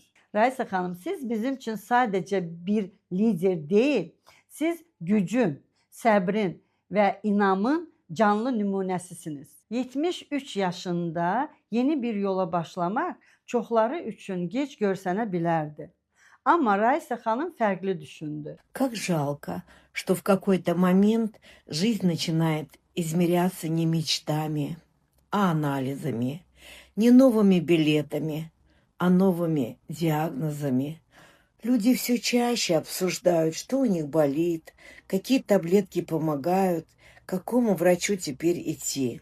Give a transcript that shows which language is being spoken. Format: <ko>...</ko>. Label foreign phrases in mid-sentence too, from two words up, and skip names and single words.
<az>Raisa xanım, siz bizim üçün sadəcə bir lider deyil, siz gücün, səbrin və inamın canlı nümunəsisiniz. 73 yaşında yeni bir yola başlamaq çoxları üçün gec görsənə bilərdi. Amma Raisa xanım fərqli düşündü.</az> <ru>Как жалко, что в какой-то момент жизнь начинает измеряться не мечтами, а анализами, не новыми билетами, а новыми диагнозами. Люди все чаще обсуждают, что у них болит, какие таблетки помогают, к какому врачу теперь идти.</ru>